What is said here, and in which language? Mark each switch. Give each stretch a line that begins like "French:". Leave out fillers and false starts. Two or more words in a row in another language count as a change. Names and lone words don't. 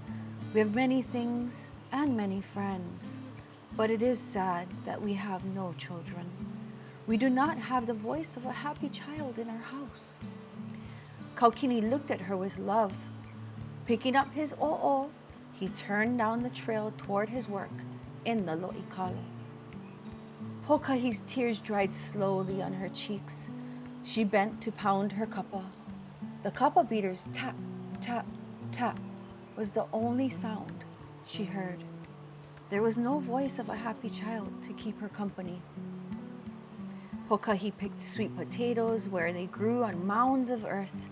English: We have many things and many friends, but it is sad that we have no children. We do not have the voice of a happy child in our house." Kaukini looked at her with love. Picking up his o'o, he turned down the trail toward his work in the loʻikalo. Pokahi's tears dried slowly on her cheeks. She bent to pound her kapa. The kapa beater's tap, tap, tap was the only sound she heard. There was no voice of a happy child to keep her company. Pokahi picked sweet potatoes where they grew on mounds of earth.